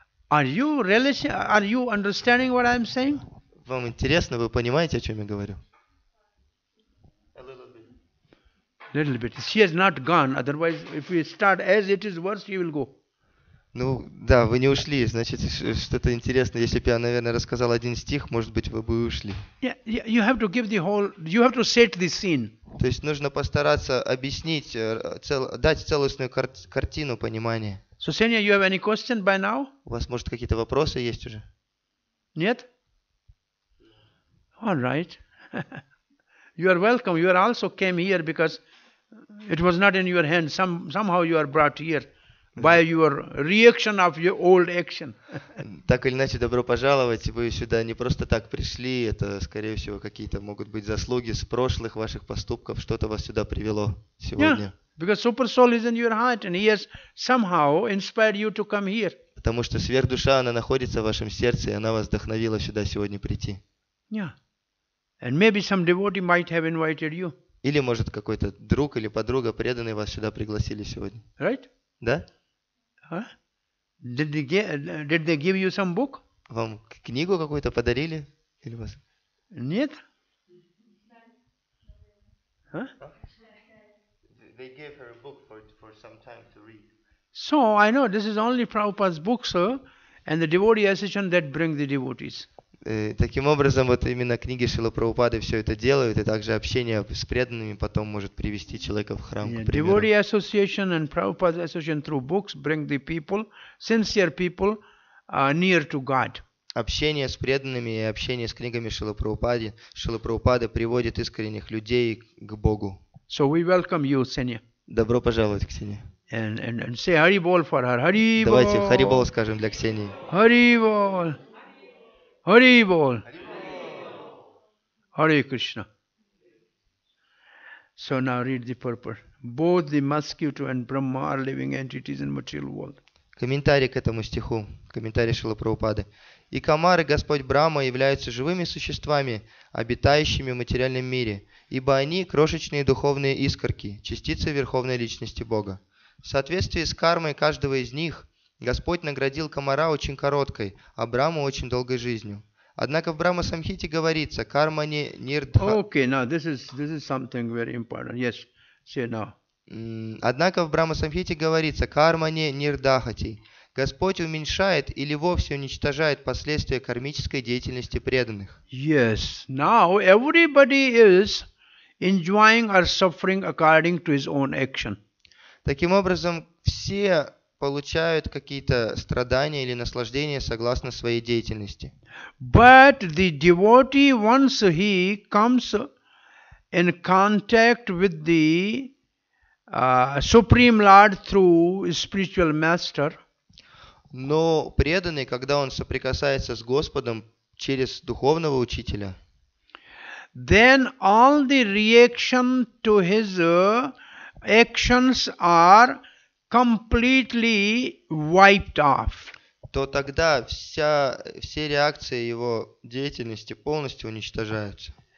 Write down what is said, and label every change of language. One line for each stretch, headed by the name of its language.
English: Are you understanding what I'm saying?
Russian: Вам интересно, вы понимаете, о чем я говорю?
English: Little bit. She has not gone. Otherwise, if we start as it is verse, she will go.
Russian: Ну, да, вы не ушли, значит, что-то интересное. Если бы я, наверное, рассказал один стих, может быть, вы бы ушли.
English: Yeah, you have to give you have to set the scene.
Russian: То есть нужно постараться объяснить, дать целостную картину понимания.
English: So, Senya, you have any question by now?
Russian: У вас, может, какие-то вопросы есть уже? Нет?
English: All right. You are welcome. You are also came here because it was not in your hand. Somehow you are brought here by your reaction of your old action.
Russian: Так или иначе, добро пожаловать. Вы сюда не просто так пришли. Это, скорее всего, какие-то могут быть заслуги с прошлых ваших поступков. Что-то вас сюда привело сегодня.
English: Yeah, because Super Soul is in your heart and he has somehow inspired you to come here.
Russian: Потому что сверхдуша, она находится в вашем сердце, и она вас вдохновила сюда сегодня прийти.
English: Yeah. And maybe some devotee might have invited you.
Russian: Или, может, какой-то друг или подруга преданный вас сюда пригласили сегодня.
English: Right?
Russian: Да? Huh?
English: Did they give you some book?
Russian: Вам книгу какую-то подарили? Или вас? Нет? Huh?
English: They gave her a book for some time to read. So I know this is only Prabhupada's book, sir, and the devotee association that bring the devotees.
Russian: Таким образом, вот именно книги Шрилы Прабхупады все это делают, и также общение с преданными потом может привести человека в храм.
English: Yeah, devotee association and Prabhupada association through books bring the people, sincere people, near to God.
Russian: Общение с преданными и общение с книгами Шрилы Прабхупады приводит искренних людей к Богу.
English: So we welcome you, Senya.
Russian: Добро пожаловать, Ксения.
English: And say Hari Bol for her. Hari Bol.
Russian: Давайте Хари Бол скажем для Ксении.
English: Hari Bol. Hari Bol. Hare Krishna. So now read the purport. Both the mosquito and Brahma are living entities in material world.
Russian: Комментарий к этому стиху. Комментарий Шрилы Прабхупады. И комар, и Господь Брахма являются живыми существами, обитающими в материальном мире, ибо они крошечные духовные искорки, частицы Верховной Личности Бога. В соответствии с кармой каждого из них, Господь наградил комара очень короткой, а Брахму очень долгой жизнью. Однако в Брахма-самхите говорится, карма не нирдха...
English: Okay, now this is something very important. Yes, say now.
Russian: Однако в Брахма-самхите говорится «карма не нирдахати». Господь уменьшает или вовсе уничтожает последствия кармической деятельности преданных.
English: Yes, now everybody is enjoying or suffering according to his own action.
Russian: Таким образом, все получают какие-то страдания или наслаждения согласно своей деятельности.
English: But the devotee, once he comes in contact with the Supreme Lord through spiritual master,
Russian: Но преданный, когда он соприкасается с Господом через духовного учителя,
English: then all the reaction to his actions are completely wiped off.
Russian: то тогда все реакции его деятельности полностью уничтожаются.